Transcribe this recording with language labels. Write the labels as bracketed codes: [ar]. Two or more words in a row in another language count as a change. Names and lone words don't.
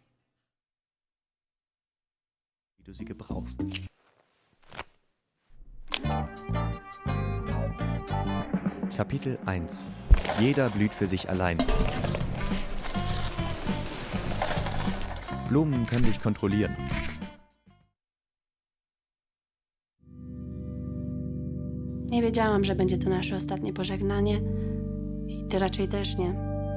[de] Wie du sie gebrauchst. Kapitel 1. Jeder blüht für sich allein. Blumen können dich kontrollieren. [pl] Nie wiedziałam, że będzie to nasze ostatnie pożegnanie i ty raczej też nie.